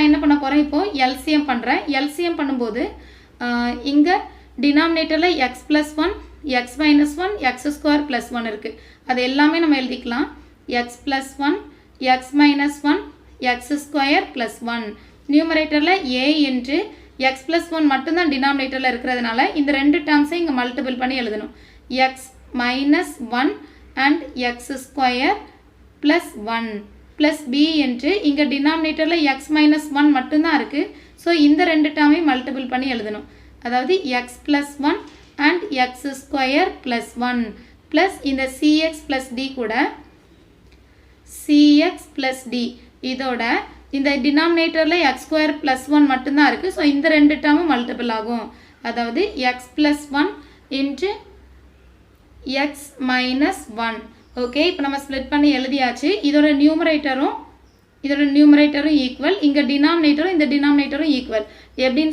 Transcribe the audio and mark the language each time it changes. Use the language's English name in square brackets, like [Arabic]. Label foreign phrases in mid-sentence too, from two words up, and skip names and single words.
[Tamil] என்ன பண்ண போறேன் இப்போ LCM பண்றேன் LCM பண்ணும்போது இங்க டினாமினேட்டர்ல [English] x plus 1 x minus 1 x square plus 1 [Tamil] இருக்கு அது எல்லாமே நம்ம எழுதிக்கலாம் [English] x plus 1 x minus 1 x square plus 1 [Tamil] நியூமரேட்டர்ல [English] a into x plus [Tamil] 1 மட்டும் தான் டினாமினேட்டர்ல இருக்குறதுனால இந்த ரெண்டு டேர்ம்ஸை இங்க மல்டிபிள் பண்ணி எழுதணும் [English] x minus 1 and x square plus 1 plus b into [Tamil] இங்க டினாமினேட்டர்ல [English] x minus 1 [Tamil] மட்டும் தான் இருக்கு சோ இந்த ரெண்டு டேர்மை மல்டிபிள் பண்ணி எழுதணும் அதாவது [English] x plus 1 and x square plus 1 plus [Tamil] இந்த [English] cx plus d [Tamil] கூட [English] cx plus d [Tamil] இதோட இந்த டினாமினேட்டர்ல [English] x square plus 1 [Tamil] மட்டும் தான் இருக்கு சோ இந்த ரெண்டு டேர்மும் மல்டிபிள் ஆகும் அதாவது [English] x plus 1 into x minus 1 [Tamil] ஓகே இப்போ நம்ம ஸ்ப்ளிட் பண்ணி எழுதியாச்சு இதோட நியூமரேட்டரும் ஈக்குவல் இங்க டினாமினேட்டரும் இந்த டினாமினேட்டரும் ஈக்குவல் எப்படின்னு